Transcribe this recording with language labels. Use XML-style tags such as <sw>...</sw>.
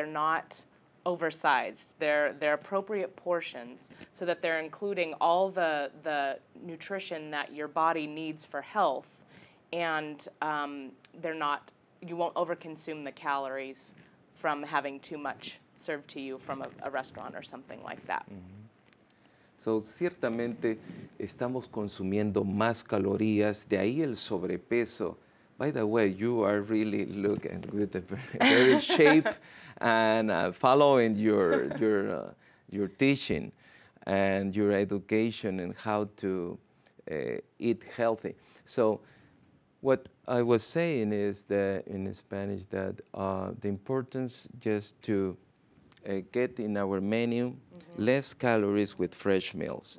<en>They're not oversized. They're appropriate portions so that they're including all the nutrition that your body needs for health, and you won't overconsume the calories from having too much served to you from a restaurant or something like that.</en> <es>So, ciertamente estamos consumiendo más calorías, de ahí el sobrepeso.</es> <en>By the way, you are really looking with a very shape and following your teaching and your education and how to eat healthy. So what I was saying is that in Spanish that the importance just to get in our menu less calories with fresh meals.</en>